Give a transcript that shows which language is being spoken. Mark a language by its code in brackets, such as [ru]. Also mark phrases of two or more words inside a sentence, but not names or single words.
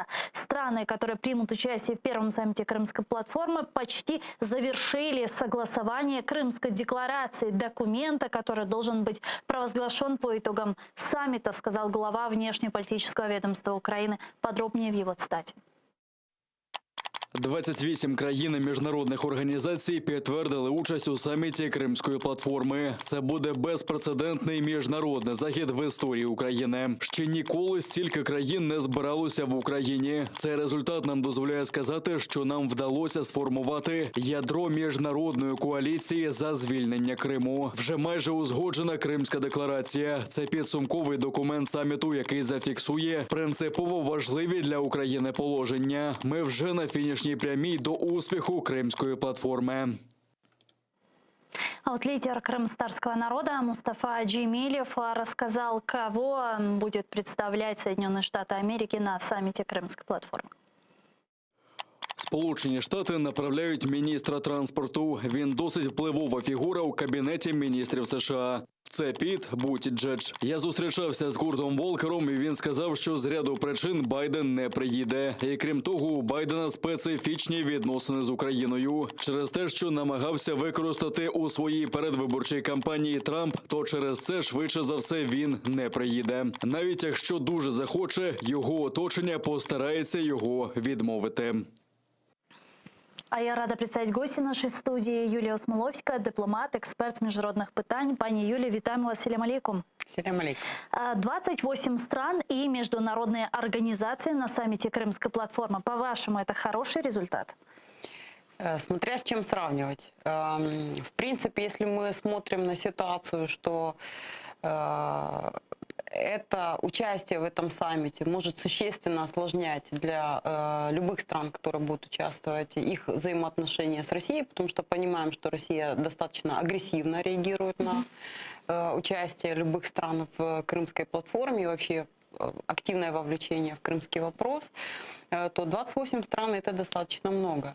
[ru] Страны, которые примут участие в первом саммите Крымской платформы, почти завершили согласование Крымской декларации, документа, который должен быть провозглашен по итогам саммита, сказал глава внешнеполитического ведомства України. Подробнее в его цитаті. [uk] 28 країн і міжнародних організацій підтвердили участь у саміті Кримської платформи. Це буде безпрецедентний міжнародний захід в історії України. Ще ніколи стільки країн не збиралося в Україні. Цей результат нам дозволяє сказати, що нам вдалося сформувати ядро міжнародної коаліції за звільнення Криму. Вже майже узгоджена Кримська декларація. Це підсумковий документ саміту, який зафіксує принципово важливі для України положення. Ми вже на фінішній прямій до успіху Кримської платформи. [ru] А вот лидер крымстарского народа Мустафа Джемилев рассказал, кого будет представлять Соединенные Штаты Америки на саммите Крымской платформы. [uk] Сполучені Штати направляють міністра транспорту. Він досить впливова фігура у Кабінеті міністрів США. Це Піт Бутіджедж. Я зустрічався з Куртом Волкером, і він сказав, що з ряду причин Байден не приїде. І крім того, у Байдена специфічні відносини з Україною. Через те, що намагався використати у своїй передвиборчій кампанії Трамп, то через це швидше за все він не приїде. Навіть якщо дуже захоче, його оточення постарається його відмовити. [ru] А я рада представить гостя нашей студии Юлія Осмоловська, дипломат, [uk] експерт з міжнародних питань. Пані Юлія, вітаємо вас. [ar] السلام عليكم. السلام عليكم. [ru] 28 стран и международные организации на саммите Крымской платформы. По-вашему, это хороший результат? Смотря с чем сравнивать. В принципе, если мы смотрим на ситуацию, что это участие в этом саммите может существенно осложнять для любых стран, которые будут участвовать, их взаимоотношения с Россией, потому что понимаем, что Россия достаточно агрессивно реагирует на участие любых стран в Крымской платформе и вообще активное вовлечение в крымский вопрос, то 28 стран – это достаточно много.